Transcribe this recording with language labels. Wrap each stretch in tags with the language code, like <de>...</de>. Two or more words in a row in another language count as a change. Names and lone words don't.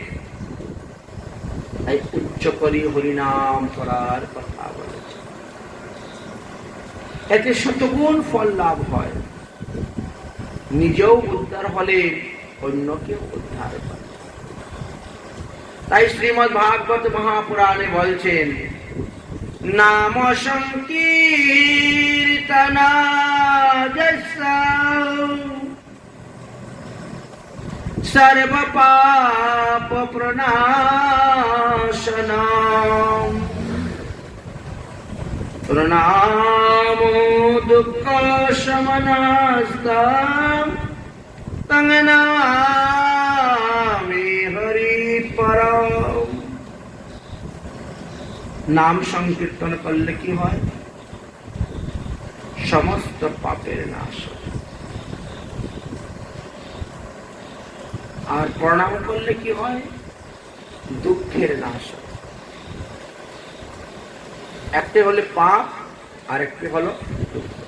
<bn>তাই উচ্চ করি হরিনাম করার কথা বলেছে। এতে শতগুণ ফল লাভ হয়, নিজেও উদ্ধার হলে অন্যকেও উদ্ধার করে। তাই শ্রীমদ্ ভাগবত মহাপুরাণে বলছেন</bn> <sa>नाम संकीर्तनादस्सा सर्व पाप प्रणाशनम् प्रणामो दुःख शमनस्तम् तं नमामि हरिपरम्।</sa> <bn>নাম সংকীর্তন করলে কী হয়? সমস্ত পাপের নাশ। আর প্রণাম করলে কি হয়? দুঃখের নাশ। একটি হলো পাপ আর একটি হলো দুঃখ।</bn>